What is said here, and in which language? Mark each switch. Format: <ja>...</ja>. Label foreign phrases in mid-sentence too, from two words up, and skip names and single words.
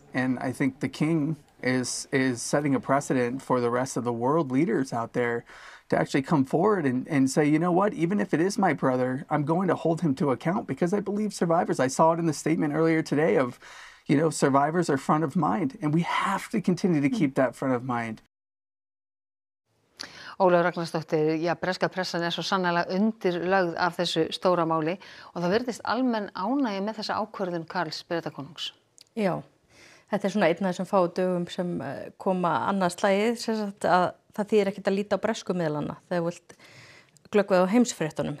<en>And I think the king is setting a precedent for the rest of the world leaders out there to actually come forward and say, you know what, even if it is my brother, I'm going to hold him to account because I believe survivors. I saw it in the statement earlier today of, survivors are front of mind and we have to continue to keep that front of mind.</en> <is>Ólöf Ragnarsdóttir, breska pressan svo sannarlega undirlögð af þessu stóra máli og það virðist almenn ánægja með þessa ákvörðun Karls Bretakonungs. Já, þetta svona einn af þessum fáu dögum sem koma annað slagið, sem sagt að það þýðir ekkert að líta á bresku miðlana þegar þú vilt glöggva á heimsfréttunum.</is>